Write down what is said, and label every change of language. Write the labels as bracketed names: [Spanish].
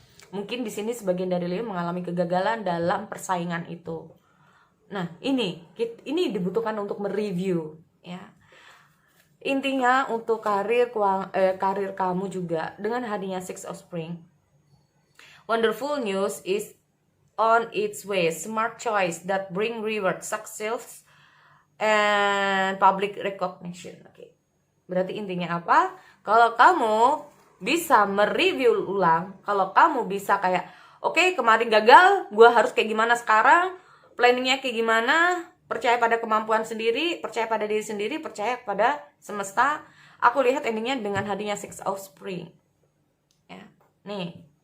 [Indonesian] Mungkin di sini sebagian dari Leo mengalami kegagalan dalam persaingan itu. Nah, ini dibutuhkan untuk mereview ya. Intinya untuk karir kamu juga dengan hadirnya Six of Spring. [English] Wonderful news is on its way. Smart choice that bring reward, success, and public recognition. [Indonesian] Oke. Berarti intinya apa? Kalau kamu bisa mereview ulang, kalau kamu bisa kayak, oke, kemarin gagal, gue harus kayak gimana sekarang, planningnya kayak gimana, percaya pada kemampuan sendiri, percaya pada diri sendiri, percaya pada semesta. Aku lihat endingnya dengan hadirnya Six of Spring. Ya, nih.